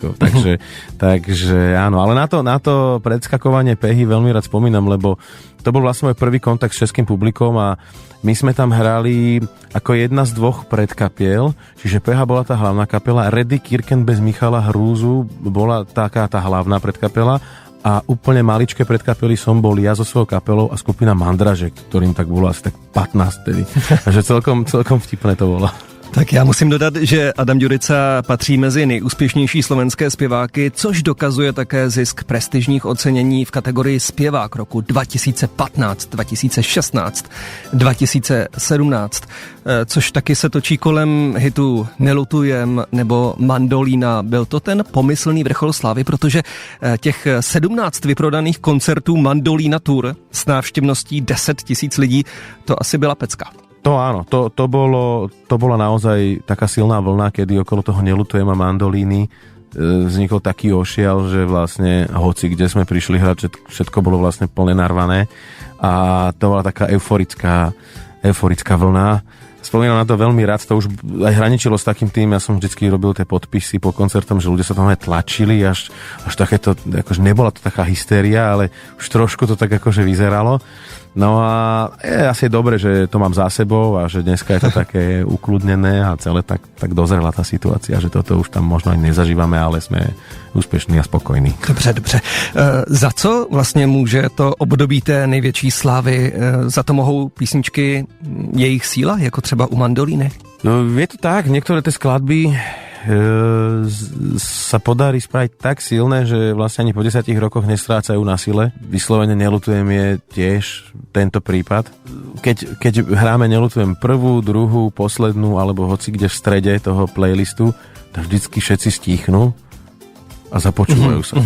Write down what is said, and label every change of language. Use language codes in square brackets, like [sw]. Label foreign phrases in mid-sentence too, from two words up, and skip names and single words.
[sk] Takže áno, ale na to predskakovanie Pehy veľmi rád spomínam, lebo to bol vlastne môj prvý kontakt s českým publikom a my sme tam hrali ako jedna z dvoch predkapiel, čiže Peha bola tá hlavná kapela, Reddy Kirken bez Michala Hrúzu bola taká tá hlavná predkapela a úplne maličké predkapely som bol ja so svojou kapelou a skupina Mandražek, ktorým tak bolo asi tak 15 tedy. Takže celkom vtipné to bolo. [cs] Tak já musím dodat, že Adam Ďurica patří mezi nejúspěšnější slovenské zpěváky, což dokazuje také zisk prestižních ocenění v kategorii zpěvák roku 2015, 2016, 2017, což taky se točí kolem hitu Nelutujem nebo Mandolína. Byl to ten pomyslný vrchol slávy, protože těch 17 vyprodaných koncertů Mandolína Tour s návštěvností 10 000 lidí, to asi byla pecka. [sk] To áno, to bola naozaj taká silná vlna, kedy okolo toho Nelutujem a Mandolíny vznikol taký ošial, že vlastne hoci kde sme prišli hrať, všetko bolo vlastne plne narvané a to bola taká euforická vlna. Spomínam na to veľmi rád, to už aj hraničilo s takým tým, ja som vždycky robil tie podpisy po koncertom, že ľudia sa tam aj tlačili, až takéto, akože nebola to taká hystéria, ale už trošku to tak akože vyzeralo. No a asi je dobre, že to mám za sebou a že dneska je to také ukludnené a celé tak dozrela tá situácia, že toto už tam možno aj nezažívame, ale sme úspešní a spokojní. [cs] Dobře. Za co vlastně může to období té největší slávy? Za to mohou písničky jejich síla, jako třeba u Mandolíny? [sk] No je to tak, niektoré tie skladby sa podarí spraviť tak silné, že vlastne ani po 10 rokoch nestrácajú na sile. Vyslovene Nelutujem je tiež tento prípad. Keď hráme Nelutujem prvú, druhú, poslednú alebo hoci kde v strede toho playlistu, tak vždycky všetci stíchnú a započúvajú sa.